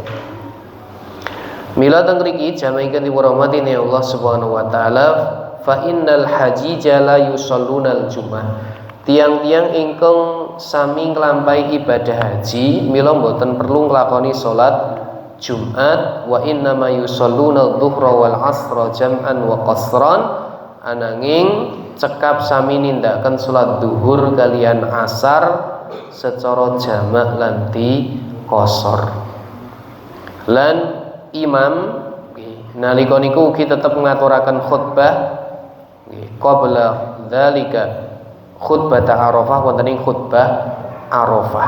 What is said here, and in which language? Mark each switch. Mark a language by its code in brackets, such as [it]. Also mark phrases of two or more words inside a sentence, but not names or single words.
[jv] Mila teng mriki jamaah ingkang dirahmati Allah [ar] سبحانه وتعالى, فإن الحجيج لا يصلون الجمعة. [jv] Tiang-tiang ingkang sami nglampahi ibadah haji mila mboten perlu nglakoni salat Jumat [ar] وإنما يصلون الظهر والعصر جمعا وقصرا [jv] ananging cekap sami nindakaken salat zuhur kalian asar secara jamak lan di qasar. Lan imam nalika niku ugi tetep ngaturaken [ar] خطبة قبل ذلك [jv] khutbah Arafah wonten ing khutbah Arafah.